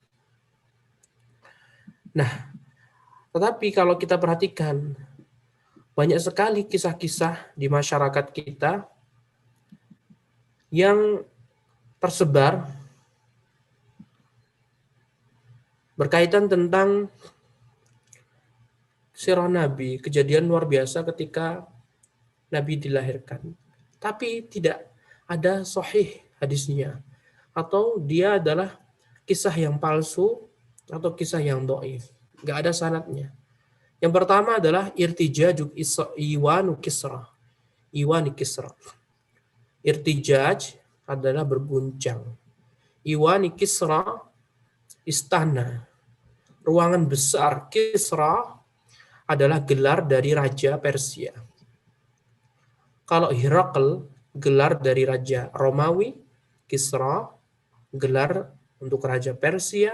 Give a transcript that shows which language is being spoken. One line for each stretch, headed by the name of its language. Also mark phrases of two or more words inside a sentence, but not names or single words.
Indonesian: Nah, tetapi kalau kita perhatikan banyak sekali kisah-kisah di masyarakat kita yang tersebar berkaitan tentang sirah Nabi, kejadian luar biasa ketika Nabi dilahirkan. Tapi tidak ada sahih hadisnya. Atau dia adalah kisah yang palsu atau kisah yang dhaif. Nggak ada sanadnya. Yang pertama adalah
Arabic: ارتجاج إيوان كسرى. إيوان كسرى.
Indonesian: Irtijaj adalah berguncang.
Arabic: إيوان كسرى,
Indonesian: istana. Ruangan besar. Kisra adalah gelar dari Raja Persia. Kalau Herakl, gelar dari Raja Romawi. Kisra, gelar untuk Raja Persia.